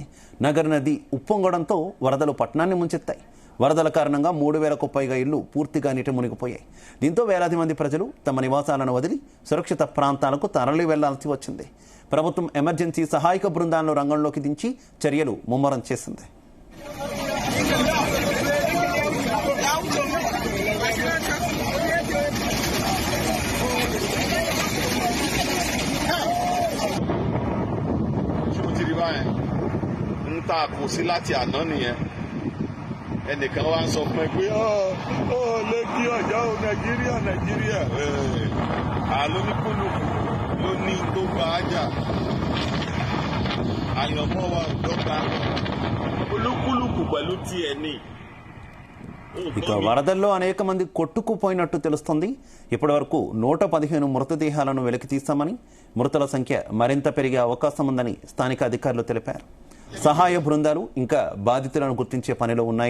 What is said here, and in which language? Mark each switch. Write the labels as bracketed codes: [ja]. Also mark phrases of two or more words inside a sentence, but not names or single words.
[te] నగర్ నది ఉప్పొంగడంతో వరదలు పట్టణాన్ని ముంచెత్తాయి. వరదల కారణంగా 3000కు పైగా ఇళ్లు పూర్తిగా నీట మునిగిపోయాయి. దీంతో వేలాది మంది ప్రజలు తమ నివాసాలను వదిలి సురక్షిత ప్రాంతాలకు తరలి వెళ్లాల్సి వచ్చింది. ప్రభుత్వం ఎమర్జెన్సీ సహాయక బృందాలను రంగంలోకి దించి చర్యలు ముమ్మరం చేసింది. [yo] tá kò sí láti àná nìyẹn ẹnìkan wá ń sọ fún ẹ pé lẹ́kí ọ̀yá o nàìjíríà àlóníkúlùkù ló ní tó gba ájà àyànmọ́ wa ò dọ́gba olúkúlùkù pẹ̀lú tiẹ̀ ní. [te] ఇక వరదల్లో అనేక మంది కొట్టుకుపోయినట్టు తెలుస్తోంది. ఇప్పటి వరకు 115 మృతదేహాలను వెలికి తీస్తామని, మృతుల సంఖ్య మరింత పెరిగే అవకాశం ఉందని స్థానిక అధికారులు తెలిపారు. సహాయ బృందాలు ఇంకా బాధితులను గుర్తించే పనిలో ఉన్నాయి.